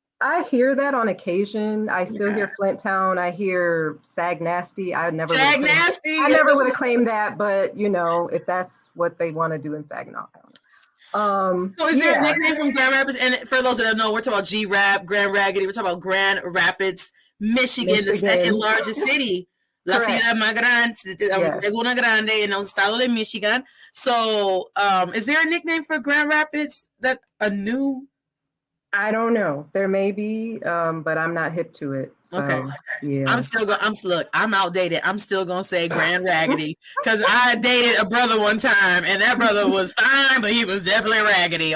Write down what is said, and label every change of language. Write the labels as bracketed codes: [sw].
[en] I hear that on occasion. I still hear Flint Town. I hear Sag Nasty. I never would have claimed that, but you know, if that's what they want to do in Saginaw County. So is there a nickname from Grand Rapids? And for those that don't know, we're talking about G-Rap, Grand Raggedy. We're talking about Grand Rapids, Michigan, the second largest city. [es] La ciudad más grande, segunda grande en el estado de Michigan. [en] So, is there a nickname for Grand Rapids that a new? I don't know. There may be, but I'm not hip to it. So, okay. Yeah. I'm outdated. I'm still gonna say Grand Raggedy because I dated a brother one time, and that brother was fine, but he was definitely raggedy.